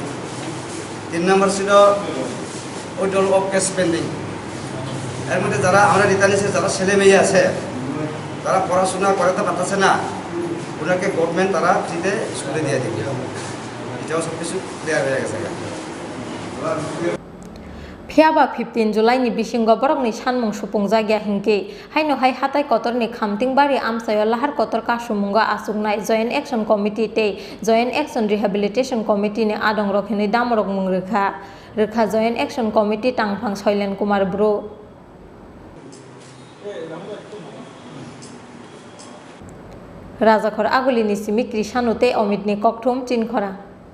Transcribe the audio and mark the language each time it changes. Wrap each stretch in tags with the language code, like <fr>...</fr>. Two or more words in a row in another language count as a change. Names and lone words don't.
<en>3</en> <bn>নম্বর ছিল</bn> <en>withdrawal of cash spending.</en> <bn>এর মধ্যে যারা আমরা রিটার্নিসে যারা ছেলে মেয়ে আছে তারা পড়াশোনা করাতে পারতেছে না, ওনাকে গভর্নমেন্ট তারা ফ্রিতে স্কুলে দিয়ে দিবে। এটাও সব কিছু ক্লিয়ার হয়ে গেছে।</bn> <trp>Phiaba 15 July ni bisingo borok ni sanmung supung jagya hingke haino hai hatai kotor ni khamting bari amsayo lahar kotor ka sumunga asungnai Joint Action Committee te Joint Action Rehabilitation Committee ni adong rokhini damrok mung rekha Joint Action Committee tangphang Soilen Kumar Bro Rajakhor aguli ni simikri sanute Omid ni kokthum Chinkhora</trp>